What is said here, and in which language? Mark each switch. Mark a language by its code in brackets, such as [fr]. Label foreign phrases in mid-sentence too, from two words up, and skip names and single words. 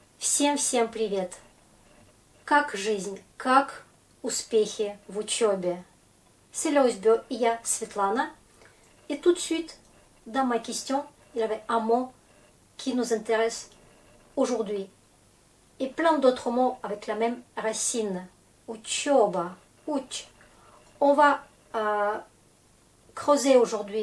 [ru] Всем привет! Как жизнь, как успехи в учебе? [fr] C'est l'Osbio et я Svetlana. Et tout de suite, dans ma question, il y avait un mot qui nous intéresse aujourd'hui. Et plein d'autres mots avec la même racine. [ru] Учеба, уч. [fr] On va creuser aujourd'hui.